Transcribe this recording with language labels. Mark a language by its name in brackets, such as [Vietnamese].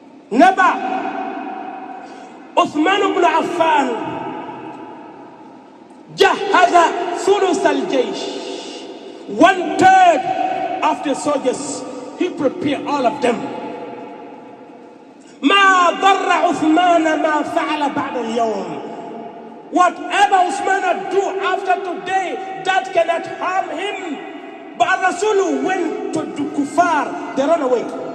[Arabic] Never. Uthman ibn Affan jahaza thuluth al-jaysh. [English] 1/3 of the soldiers, he prepared all of them. [Arabic] ما ضر عثمان ما فعل بعد اليوم. [English] Whatever Uthman do after today, that cannot harm him. But Rasul went to the kuffar, they ran away.